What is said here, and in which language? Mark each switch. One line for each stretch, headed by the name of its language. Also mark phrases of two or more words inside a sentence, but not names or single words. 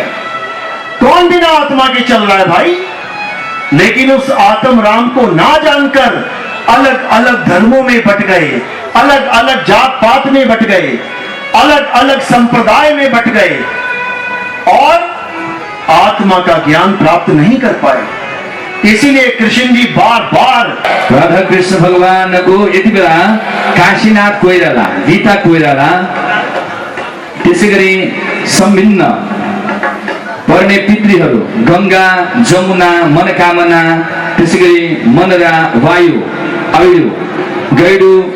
Hindi: कौन बिना आत्मा के चल रहा है भाई? लेकिन उस आत्म राम को ना जानकर अलग अलग धर्मों में बट गए, अलग अलग जात पात में बट गए, अलग अलग संप्रदाय में बट गए, और आत्मा का ज्ञान प्राप्त नहीं कर पाए। इसीलिए कृष्ण जी बार बार
Nepali: राधा कृष्ण भगवान को यति बेला काशीनाथ कोइराला, गीता कोइराला, त्यसै गरी सम्भिन्न पर्ने पितृहरू गंगा, जमुना, मनकामना, त्यसै गरी मनरा, वायु, आयु, गैडु,